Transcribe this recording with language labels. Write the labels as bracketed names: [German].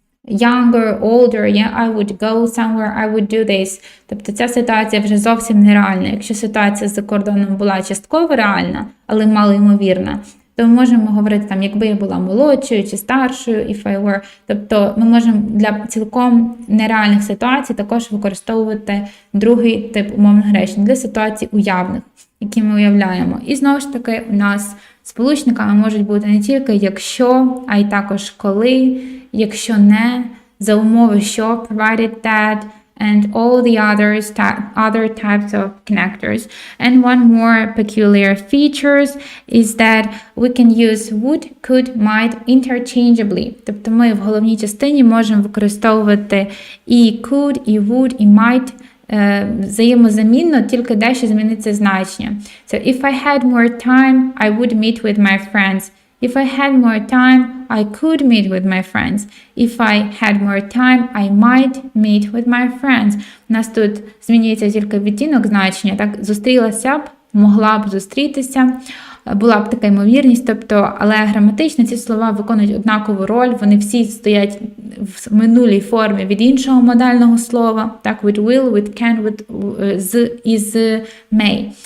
[English] younger, older, yeah, I would go somewhere, I would do this. [Ukrainian] Тобто ця ситуація вже зовсім нереальна. Якщо ситуація за кордоном була частково реальна, але малоймовірна, то ми можемо говорити там, якби я була молодшою чи старшою, [English] if I were. [Ukrainian] Тобто ми можемо для цілком нереальних ситуацій також використовувати другий тип умовних речень для ситуацій уявних, які ми уявляємо. І знову ж таки у нас сполучниками можуть бути не тільки якщо, а й також коли, якщо не, за умови що, [English] provided that, and all the other types of connectors. And one more peculiar features is that we can use would, could, might interchangeably. [Ukrainian] Тобто ми в головній частині можемо використовувати і could, і would, і might взаємозамінно, тільки дещо зміниться значення. [English] So if I had more time, I would meet with my friends. If I had more time, I could meet with my friends. If I had more time, I might meet with my friends. [Ukrainian] У нас тут змінюється тільки відтінок значення. Так, зустрілася б, могла б зустрітися, була б така ймовірність, тобто, але граматично ці слова виконують однакову роль, вони всі стоять в минулій формі від іншого модального слова, так, [English] with will, with can, [Ukrainian] with з і з may.